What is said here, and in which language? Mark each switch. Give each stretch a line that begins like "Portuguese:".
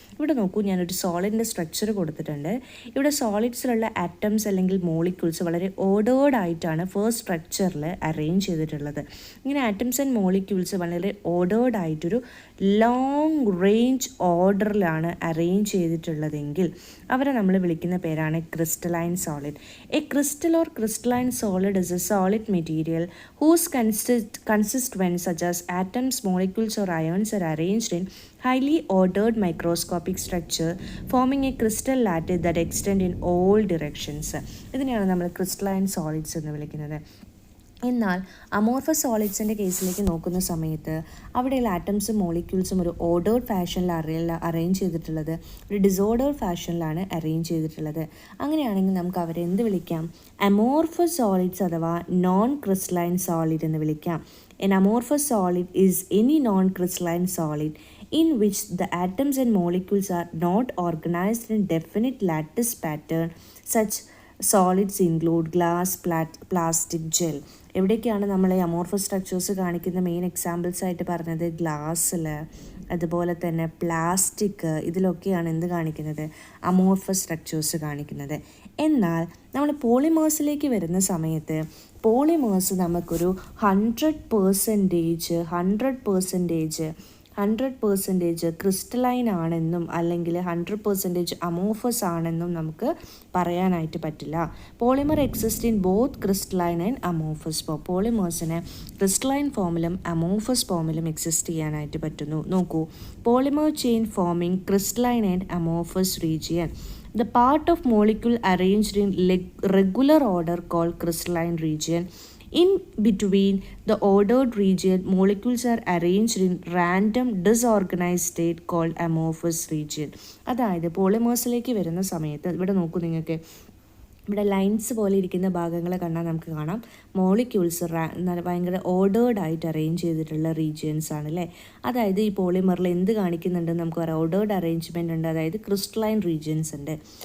Malayalam: ഇവിടെ നോക്കൂ, ഞാനൊരു സോളിഡിൻ്റെ സ്ട്രക്ചർ കൊടുത്തിട്ടുണ്ട്. ഇവിടെ സോളിഡ്സിലുള്ള ആറ്റംസ് അല്ലെങ്കിൽ മോളിക്യൂൾസ് വളരെ ഓർഡേർഡ് ആയിട്ടാണ് ഫസ്റ്റ് സ്ട്രക്ചറിൽ അറേഞ്ച് ചെയ്തിട്ടുള്ളത്. ഇങ്ങനെ ആറ്റംസ് ആൻഡ് മോളിക്യൂൾസ് വളരെ ഓർഡേർഡ് ആയിട്ടൊരു ലോങ് റേഞ്ച് ഓർഡറിലാണ് അറേഞ്ച് ചെയ്തിട്ടുള്ളതെങ്കിൽ അവരെ നമ്മൾ വിളിക്കുന്ന പേരാണ് crystalline solid.
English: A crystal or crystalline solid is a solid material whose constituents such as atoms, molecules or ions are arranged in highly ordered microscopic structure forming a crystal lattice that extend in all directions.
Malayalam: ഇതിനെയാണ് നമ്മൾ crystalline solids എന്ന് വിളിക്കുന്നത്. എന്നാൽ amorphous സോളിഡ്സിൻ്റെ കേസിലേക്ക് നോക്കുന്ന സമയത്ത് അവിടെയുള്ള ആറ്റംസും മോളിക്യൂൾസും ഒരു ഓർഡേർഡ് ഫാഷനിൽ അറേഞ്ച് ചെയ്തിട്ടുള്ളത്, ഒരു ഡിസോർഡേർഡ് ഫാഷനിലാണ് അറേഞ്ച് ചെയ്തിട്ടുള്ളത്. അങ്ങനെയാണെങ്കിൽ നമുക്ക് അവരെ എന്ത് വിളിക്കാം? അമോർഫസ് സോളിഡ്സ് അഥവാ നോൺ ക്രിസ്റ്റലൈൻ സോളിഡ് എന്ന് വിളിക്കാം.
English: An amorphous solid is any non-crystalline solid in which the atoms and molecules are not organized in definite lattice pattern. Such solids include glass, plastic, gel.
Malayalam: എവിടേക്കാണ് നമ്മൾ ഈ amorphous structures കാണിക്കുന്ന main examples ആയിട്ട് പറഞ്ഞത്? ഗ്ലാസ്സിൽ, അതുപോലെ തന്നെ പ്ലാസ്റ്റിക്, ഇതിലൊക്കെയാണ് എന്ത് കാണിക്കുന്നത്? അമോർഫസ് സ്ട്രക്ചേഴ്സ് കാണിക്കുന്നത്. എന്നാൽ നമ്മൾ പോളിമേഴ്സിലേക്ക് വരുന്ന സമയത്ത് പോളിമേഴ്സ് നമുക്കൊരു 100% ക്രിസ്റ്റലൈൻ ആണെന്നും അല്ലെങ്കിൽ 100% അമോഫസ് ആണെന്നും നമുക്ക് പറയാനായിട്ട് പറ്റില്ല.
English: Polymer exist in both crystalline and amorphous form.
Malayalam: പോളിമേഴ്സിന് crystalline ഫോമിലും amorphous ഫോമിലും exist ചെയ്യാനായിട്ട് പറ്റുന്നു.
English: നോക്കൂ, polymer chain forming crystalline and amorphous region. The part of molecule arranged in regular order called crystalline region. In between the ordered region, molecules are arranged in random disorganized state called amorphous region.
Malayalam: അതായത് പോളിമേഴ്സിലേക്ക് വരുന്ന സമയത്ത് ഇവിടെ നോക്കൂ, നിങ്ങൾക്ക് ഇവിടെ lines പോലെ ഇരിക്കുന്ന ഭാഗങ്ങൾ കണ്ടാൽ നമുക്ക് കാണാം മോളിക്യൂൾസ് ഭയങ്കര ഓർഡേർഡ് ആയിട്ട് അറേഞ്ച് ചെയ്തിട്ടുള്ള റീജിയൻസ് ആണ് അല്ലേ. അതായത് ഈ പോളിമറിൽ എന്ത് കാണിക്കുന്നുണ്ടെന്ന് നമുക്ക് ഒരു ഓർഡേർഡ് അറേഞ്ച്മെൻ്റ് ഉണ്ട്, അതായത് ക്രിസ്റ്റലൈൻ റീജിയൻസ് ഉണ്ട്.